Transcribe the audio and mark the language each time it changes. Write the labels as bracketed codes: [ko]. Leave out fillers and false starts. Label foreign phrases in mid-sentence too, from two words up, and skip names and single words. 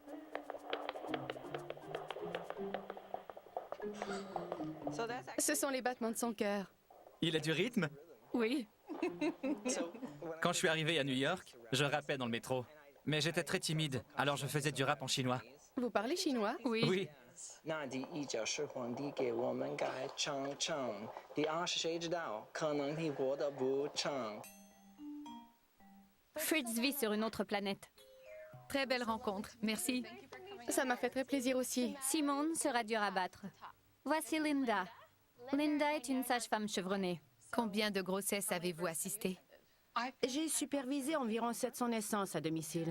[fr] Ce sont les battements de son cœur. il a du rythme. Oui. Quand je suis arrivé à New York, je rappais dans le métro. Mais j'étais très timide, alors je faisais du rap en chinois. Vous parlez chinois? Oui. Oui, [zh] 那第1是皇帝给我们改唱唱，第2是谁知道，可能你活得不长。 [fr] Fritz vit sur une autre planète. Très belle rencontre. Merci. Ça m'a fait très plaisir aussi. Simone sera dur à battre. Voici Linda. Linda est une sage-femme chevronnée. Combien de grossesses avez-vous assisté? J'ai supervisé environ 700 naissances à domicile.